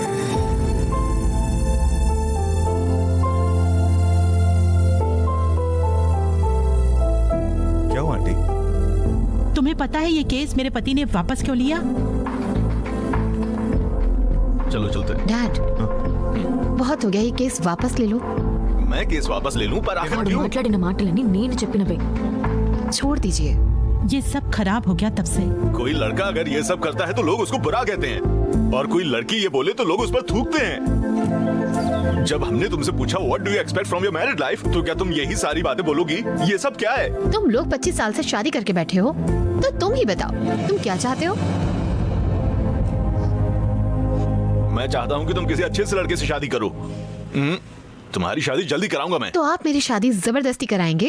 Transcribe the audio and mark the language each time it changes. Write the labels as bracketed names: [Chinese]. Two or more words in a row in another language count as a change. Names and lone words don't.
[Hindi] क्या हुआ आंटी? तुम्हें पता है ये केस मेरे पति ने वापस क्यों लिया? चलो चलते। डैड, बहुत हो गया, ये केस वापस ले लो। मैं केस वापस ले लूं, पर आखिर क्यों? [Telugu] మాట్లాడిన మాటలన్నీ నేను చెప్పినవే। [Hindi] छोड़ दीजिए। ये सब खराब हो गया तब से। कोई लड़का अगर ये सब करता है तो लोग उसको बुरा कहते हैं, और कोई लड़की ये बोले तो लोग उस पर थूकते हैं। जब हमने तुमसे पूछा [English] What do you expect from your married life, [Hindi] तो क्या तुम यही सारी बातें बोलोगी? ये सब क्या है? तुम लोग 25 साल से शादी करके बैठे हो, तो तुम ही बताओ तुम क्या चाहते हो? मैं चाहता हूँ कि तुम किसी अच्छे से लड़के से शादी करो। तुम्हारी शादी जल्दी कराऊंगा मैं। तो आप मेरी शादी जबरदस्ती कराएंगे?